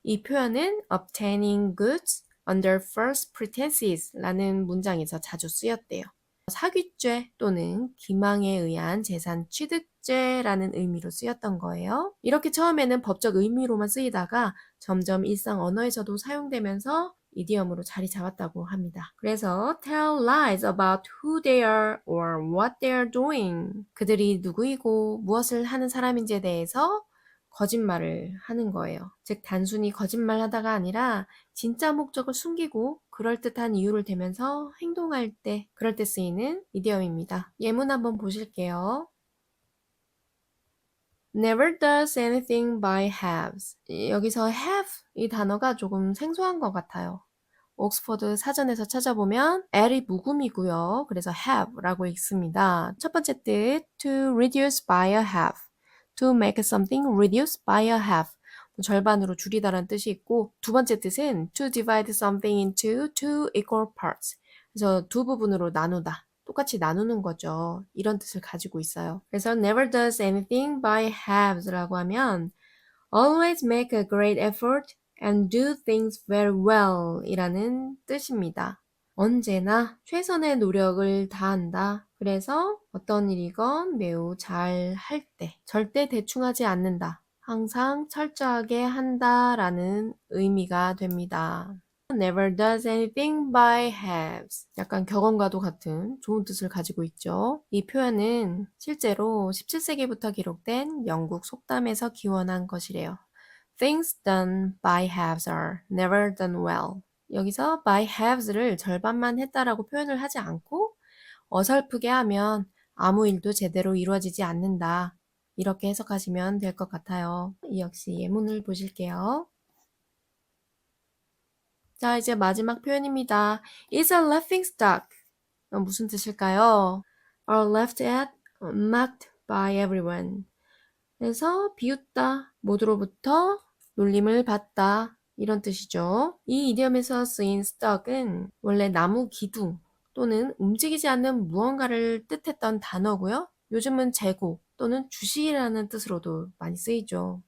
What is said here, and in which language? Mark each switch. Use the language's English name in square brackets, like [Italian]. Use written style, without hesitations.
[Korean] 이 표현은 [English] obtaining goods under false pretenses [Korean] 라는 문장에서 자주 쓰였대요. 사기죄 또는 기망에 의한 재산 취득죄라는 의미로 쓰였던 거예요. 이렇게 처음에는 법적 의미로만 쓰이다가 점점 일상 언어에서도 사용되면서 이디엄으로 자리 잡았다고 합니다. 그래서 [English] tell lies about who they are or what they are doing. [Korean] 그들이 누구이고 무엇을 하는 사람인지에 대해서 거짓말을 하는 거예요. 즉 단순히 거짓말하다가 아니라 진짜 목적을 숨기고 그럴듯한 이유를 대면서 행동할 때 그럴 때 쓰이는 이디엄입니다. 예문 한번 보실게요. [English] Never does anything by halves. [Korean] 여기서 have 이 단어가 조금 생소한 것 같아요. 옥스퍼드 사전에서 찾아보면 L이 묵음이고요. 그래서 have라고 읽습니다. [English] 첫 번째 뜻, to reduce by a half. To make something reduce by a half. [Korean] 절반으로 줄이다라는 뜻이 있고, 두 번째 뜻은 [English] to divide something into two equal parts. [Korean] 그래서 두 부분으로 나누다. 똑같이 나누는 거죠. 이런 뜻을 가지고 있어요. 그래서 [English] never does anything by halves [Korean] 라고 하면 [English] always make a great effort and do things very well [Korean] 이라는 뜻입니다. 언제나 최선의 노력을 다한다. 그래서 어떤 일이건 매우 잘 할 때, 절대 대충하지 않는다. 항상 철저하게 한다라는 의미가 됩니다. [English] Never does anything by halves. [Korean] 약간 격언과도 같은 좋은 뜻을 가지고 있죠. 이 표현은 실제로 17세기부터 기록된 영국 속담에서 기원한 것이래요. [English] Things done by halves are never done well. [Korean] 여기서 by halves를 절반만 했다라고 표현을 하지 않고 어설프게 하면 아무 일도 제대로 이루어지지 않는다. 이렇게 해석하시면 될 것 같아요. 이 역시 예문을 보실게요. 자, 이제 마지막 표현입니다. [English] It's a laughing stock. [Korean] 무슨 뜻일까요? [English] Are laughed at, mocked by everyone. [Korean] 그래서 비웃다, 모두로부터 놀림을 받다 이런 뜻이죠. 이 이디엄에서 쓰인 stuck은 원래 나무 기둥 또는 움직이지 않는 무언가를 뜻했던 단어고요. 요즘은 재고 또는 주시라는 뜻으로도 많이 쓰이죠.